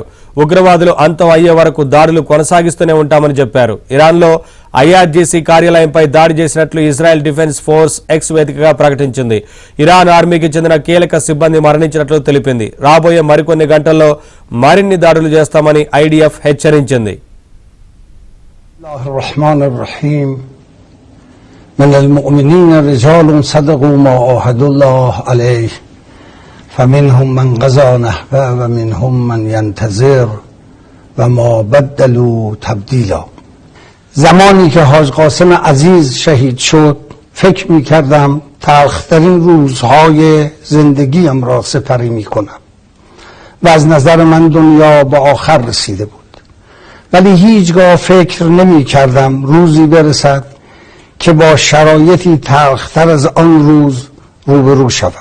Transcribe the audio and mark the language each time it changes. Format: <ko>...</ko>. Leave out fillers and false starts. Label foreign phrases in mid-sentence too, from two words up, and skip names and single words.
<te>ఉగ్రవాదులు అంతం అయ్యే వరకు దాడులు కొనసాగిస్తూనే ఉంటామని చెప్పారు. ఇరాన్ లో ఐఆర్జీసీ కార్యాలయంపై దాడి చేసినట్లు ఇజ్రాయెల్ డిఫెన్స్ ఫోర్స్ ఎక్స్ వేదికగా ప్రకటించింది. ఇరాన్ ఆర్మీకి చెందిన కీలక సిబ్బంది మరణించినట్లు తెలిపింది. రాబోయే మరికొన్ని గంటల్లో మరిన్ని దాడులు చేస్తామని ఐడిఎఫ్ హెచ్చరించింది.</te> <ar>الله الرحمن الرحيم من المؤمنين رجال صدقوا ما عاهدوا الله عليه فمنهم من قضى نحبه ومنهم من ينتظر وما بدلوا تبدیلا.</ar> <fa>زمانی که حاج قاسم عزیز شهید شد فکر می‌کردم تلخ‌ترین روزهای زندگیم را سپری می‌کنم و از نظر من دنیا به آخر رسیده بود. ولی هیچگاه فکر نمی کردم روزی برسد که با شرایطی تلختر از آن روز روبرو شوم.</fa>